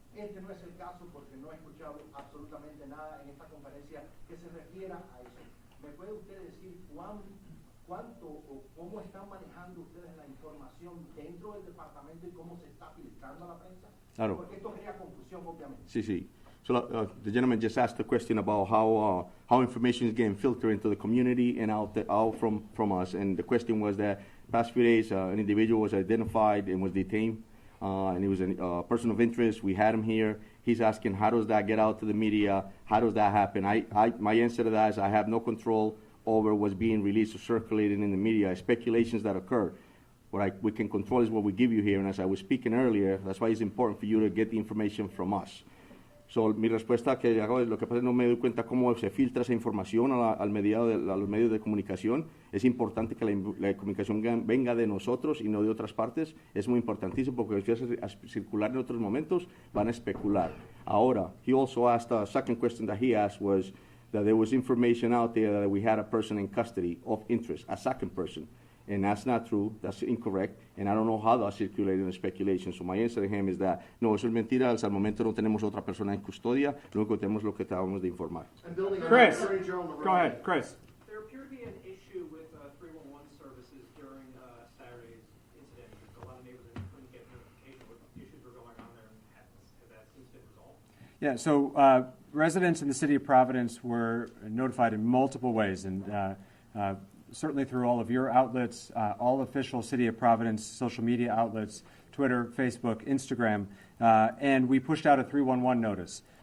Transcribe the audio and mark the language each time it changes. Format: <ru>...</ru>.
<es>Este no es el caso porque no he escuchado absolutamente nada en esta conferencia que se refiera a eso. ¿Me puede usted decir cuánto o cómo están manejando ustedes la información dentro del departamento y cómo se está filtrando a la prensa? Claro. Porque esto crea confusión, obviamente. Sí, sí.</es> <en>So the gentleman just asked a question about how information is getting filtered into the community and out from us. And the question was that past few days, an individual was identified and was detained, and he was a person of interest. We had him here. He's asking, how does that get out to the media? How does that happen? My answer to that is I have no control over what's being released or circulated in the media, speculations that occur. What we can control is what we give you here, and as I was speaking earlier, that's why it's important for you to get the information from us.</en> <es>So, mi respuesta que hago es, lo que pasa es que no me doy cuenta cómo se filtra esa información a los medios de comunicación. Es importante que la comunicación venga de nosotros y no de otras partes. Es muy importantísimo porque si hace circular en otros momentos, van a especular.</es> <en>Ahora, he also asked, a second question that he asked was that there was information out there that we had a person in custody of interest, a second person. And that's not true, that's incorrect, and I don't know how that's circulating in speculation. So my answer to him is that,</en> <es>no, eso es mentira, hasta el momento no tenemos otra persona en custodia, lo único que tenemos es lo que acabamos de informar.</es> <en>Chris, go ahead, Chris. There appeared to be an issue with 311 services during Saturday's incident. A lot of neighbors couldn't get notification what issues were going on there, and has that since been resolved? Yeah, so residents in the city of Providence were notified in multiple ways, and certainly through all of your outlets, all official City of Providence social media outlets, Twitter, Facebook, Instagram, and we pushed out a 311 notice.</en>